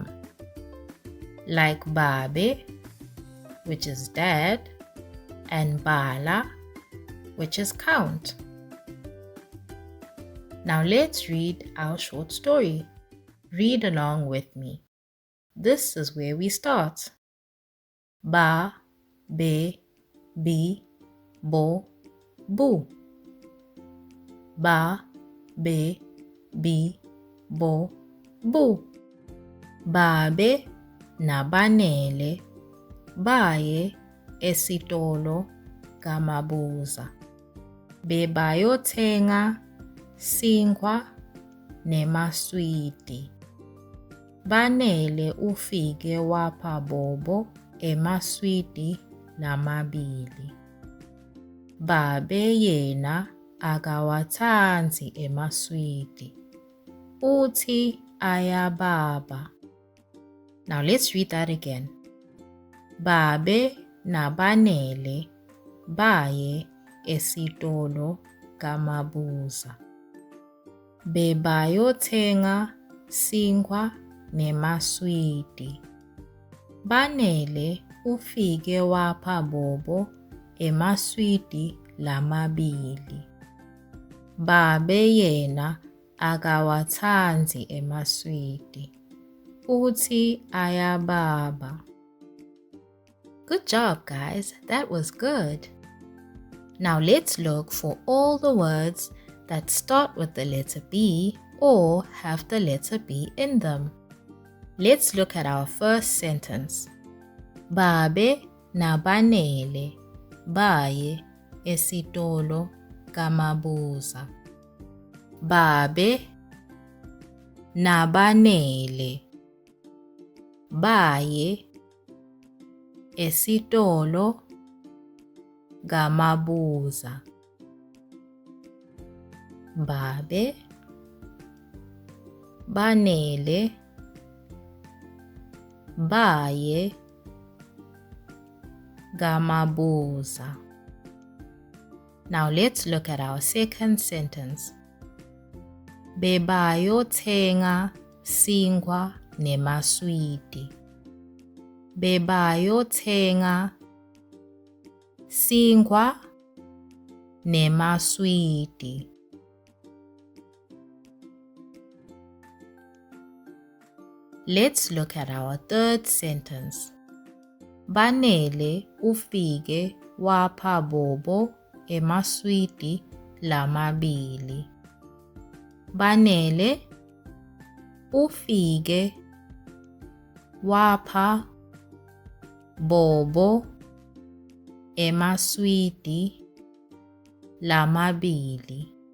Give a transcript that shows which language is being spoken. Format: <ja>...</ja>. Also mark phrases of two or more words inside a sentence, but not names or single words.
<en>Like Babe, which is dad, and Bala, which is count. Now let's read our short story. Read along with me. This is where we start. Ba, be, bi, bo, bu. Ba, be, bi, bo, bu.</en> <ss>Babe nabanele baye esitolo kaMabuza. Bebayothenga sinkwa nemaswidi. Banele ufike wapha Bobo emaswidi lamabili. Babe yena akawathanzi emaswidi. Uthi ayababa.</ss> <en>Now let's read that again.</en> <ss>Babe nabanele baye esitolo kaMabuza. Bebayothenga sinkwa nemaswidi. Banele ufike wapha Bobo emaswidi lamabili. Babe yena akawathanzi emaswidi. Uthi ayababa.</ss> <en>Good job, guys. That was good. Now let's look for all the words that start with the letter B or have the letter B in them. Let's look at our first sentence.</en> <ss>Babe nabanele baye esitolo kaMabuza. Babe nabanele baye esitolo kaMabuza. Babe banele baye kaMabuza.</ss> <en>Now let's look at our second sentence.</en> <ss>Bebayothenga sinkwa nemaswidi. Bebayothenga sinkwa nemaswidi.</ss> <en>Let's look at our third sentence.</en> <ss>Banele ufike wapha Bobo emaswidi lamabili. Banele ufike wapha Bobo emaswidi lamabili.</ss>